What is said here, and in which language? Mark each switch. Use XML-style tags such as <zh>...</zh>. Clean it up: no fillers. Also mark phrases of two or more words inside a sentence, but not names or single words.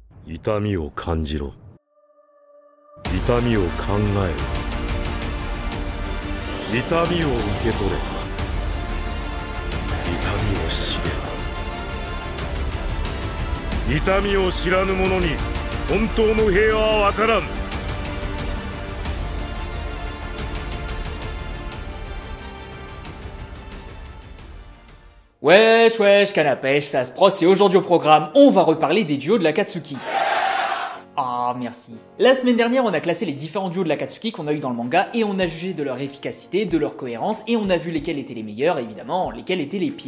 <ja>痛みを感じろ。痛みを考えろ。痛みを受け取れ。痛みを知れ。痛みを知らぬ者に本当の平和はわからん。</ja> <fr>Wesh wesh canapèche, ça se prosse et aujourd'hui au programme, on va reparler des duos de l'Akatsuki. Ah merci. La semaine dernière, on a classé les différents duos de l'Akatsuki qu'on a eu dans le manga et on a jugé de leur efficacité, de leur cohérence et on a vu lesquels étaient les meilleurs et évidemment lesquels étaient les pires.</fr>